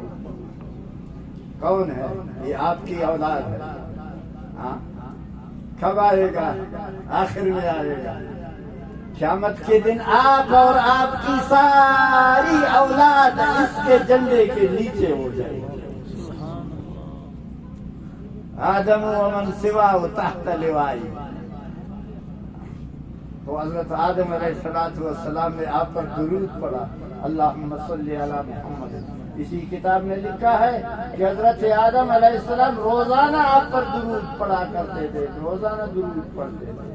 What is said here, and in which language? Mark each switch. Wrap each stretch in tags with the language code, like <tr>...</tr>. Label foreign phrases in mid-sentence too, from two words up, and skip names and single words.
<ur>کون ہے؟ یہ آپ کی اولاد ہے۔ کب آئے گا؟ آخر میں آئے گا، قیامت کے دن آپ اور آپ کی ساری اولاد اس کے جھنڈے کے نیچے ہو جائے گی۔</ur> <ar>آدم و من سواہ تحت لوائی۔</ar> <ur>تو حضرت آدم علیہ السلام نے آپ پر درود پڑھا،</ur> <ar>اللہم صلی علی محمد۔</ar> <ur>اسی کتاب میں لکھا ہے کہ حضرت آدم علیہ السلام روزانہ آپ پر درود پڑھا کرتے تھے، روزانہ درود پڑھتے تھے۔</ur>